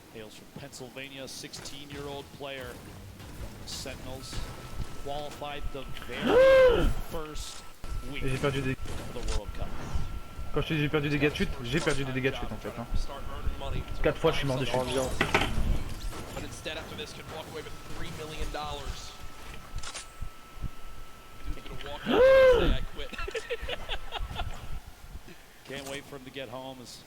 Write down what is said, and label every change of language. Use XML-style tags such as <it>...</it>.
<en>Hails from Pennsylvania, 16-year-old player. Sentinels qualified the very first week</en> <fr>j'ai perdu des...</fr> <en>of the World Cup.</en> <fr>Quand je te dis j'ai perdu des dégâts de chute, j'ai perdu des dégâts de chute en fait. Hein. 4 fois je suis mort de chute.</fr> <en>Can't wait for him to get home.</en>